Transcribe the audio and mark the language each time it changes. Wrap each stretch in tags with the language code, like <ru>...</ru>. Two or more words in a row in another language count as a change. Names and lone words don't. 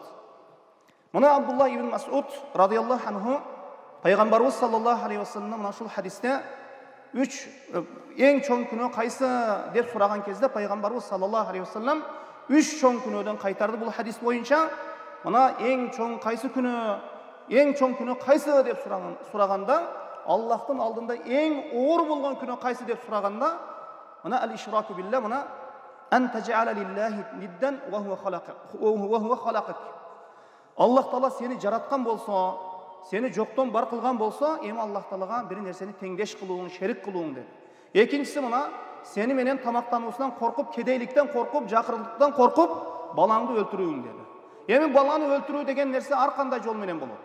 <ky>Мына Абдулла ибн Мас'уд</ky> <ar>رضي الله عنه</ar> <ky>Пайгамбарыбыз</ky> <ar>صلى الله عليه</ar> <ky>вассаламдан мына ушул хадисте эң чоң күнөө кайсы деп сураган кезде Пайгамбарыбыз</ky> <ar>صلى الله عليه وسلم</ar> <ky>3 чоң күнөөдөн кайтарды. Бул хадис боюнча мына эң чоң күнөө кайсы деп сураганда, Аллахтын алдында эң оор болгон күнөө кайсы деп сураганда, мына</ky> <ar>الإشراك بالله,</ar> <ky>мына</ky> <ar>أن تجعل لله ندا وهو خلقك.</ar> <ky>Аллах Таала сени жараткан болсо, сени жоктон бар кылган болсо, эми Аллах Таалага бир нерсени теңдеш кылууң, шерик кылууң деп. Экинчиси мына сени менен тамактануусунан коркуп, кедейликтен коркуп, жакырылыктан коркуп, балаңды өлтүрүүң деди. Эми баланы өлтүрүү деген нерсе ар кандай жол менен болот.</ky>